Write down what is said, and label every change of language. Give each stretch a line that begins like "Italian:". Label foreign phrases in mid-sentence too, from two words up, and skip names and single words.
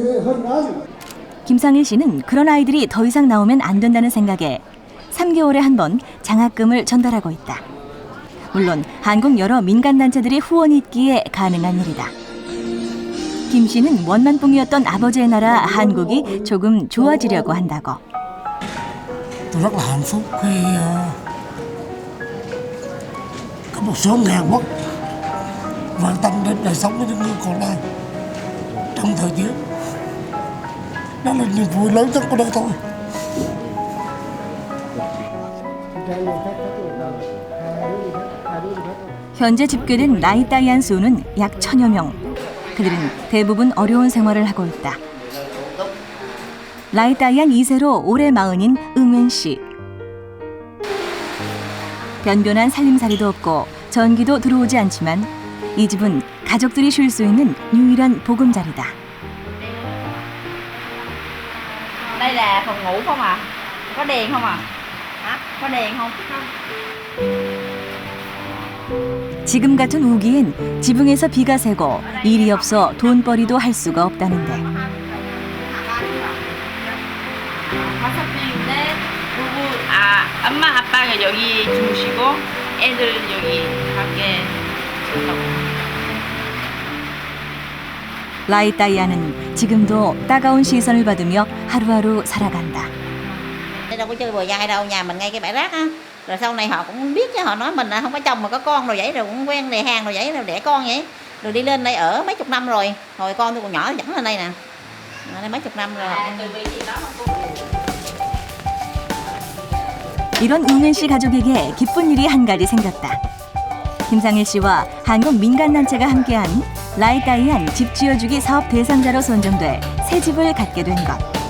Korean: 김상일 씨는 그런 아이들이 더 이상 나오면 안 된다는 생각에 3개월에 한 번 장학금을 전달하고 있다. 물론 한국 여러 민간단체들이 후원이 있기에 가능한 일이다. 김 씨는 원만봉이었던 아버지의 나라 한국이 조금 좋아지려고 한다고.
Vietnamese: Tôi rất là hạnh phúc khi có một số ngàn quốc quan tâm đến đời sống của những người còn lại trong thời chiến. Đó là niềm vui lớn nhất của đời tôi.
Korean: 현재 집계된 라이따이안 수는 약 1000여 명. 그들은 대부분 어려운 생활을 하고 있다. 라이따이안 2세로 올해 40인 응웬 씨. 변변한 살림살이도 없고 전기도 들어오지 않지만 이 집은 가족들이 쉴 수 있는 유일한 보금자리다.
Vietnamese: Đây là phòng ngủ không à? Có đèn không à? Hả? Có đèn không?
Korean: 지금 같은 우기엔 지붕에서 비가 새고 일이 없어 돈벌이도 할 수가 없다는데. 5명인데 엄마 아빠가 여기 주무시고 애들 여기 밖에 라이따이안은 지금도 따가운 시선을 받으며 하루하루 살아간다.
Vietnamese: đâu có chơi bờ dai đâu, nhà mình ngay cái bãi rác á. Rồi sau này họ cũng biết chứ, họ nói mình là không có chồng mà có con rồi vậy, rồi cũng quen đề hàng rồi vậy, rồi đẻ con vậy. Rồi đi lên đây ở mấy chục năm rồi. Hồi con tôi còn nhỏ dẫn lên đây nè. Đây mấy chục năm rồi.
Korean: 이런 응웬 씨 가족에게 기쁜 일이 한 가지 생겼다. 김상일 씨와 한국 민간단체가 함께한 라이따이안 집 지어주기 사업 대상자로 선정돼 새 집을 갖게 된 것.